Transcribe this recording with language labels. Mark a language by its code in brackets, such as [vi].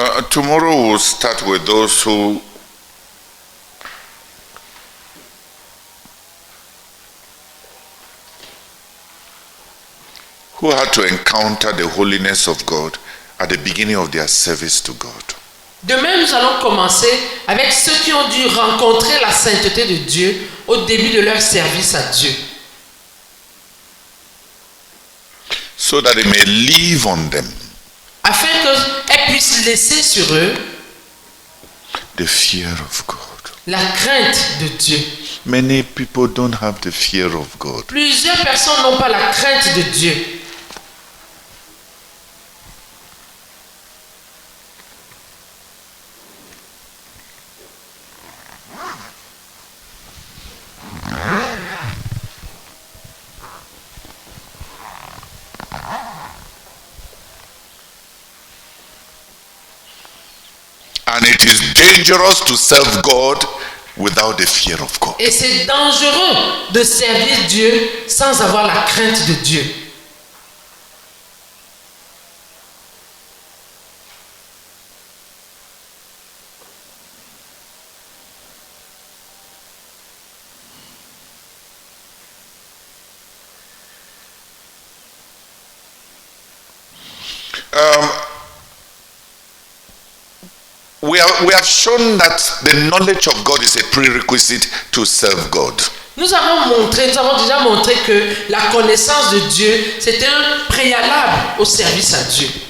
[en] Tomorrow we'll start with those who had to encounter the holiness of God at the beginning of their service to God. [fr] Demain, nous allons commencer avec ceux qui ont dû rencontrer la sainteté de Dieu au début de leur service à Dieu. [en] So that it may live on them. [fr] Afin qu'elles puissent laisser sur eux [en] The fear of God. [fr] la crainte de Dieu. [en] Many people don't have the fear of God. [fr] Plusieurs personnes n'ont pas la crainte de Dieu. [en] And it is dangerous to serve God without the fear of God. [fr] Et c'est dangereux de servir Dieu sans avoir la crainte de Dieu. [en] We have shown that the knowledge of God is a prerequisite to serve God. [fr] Nous avons déjà montré que la connaissance de Dieu, c'est un préalable au service à Dieu.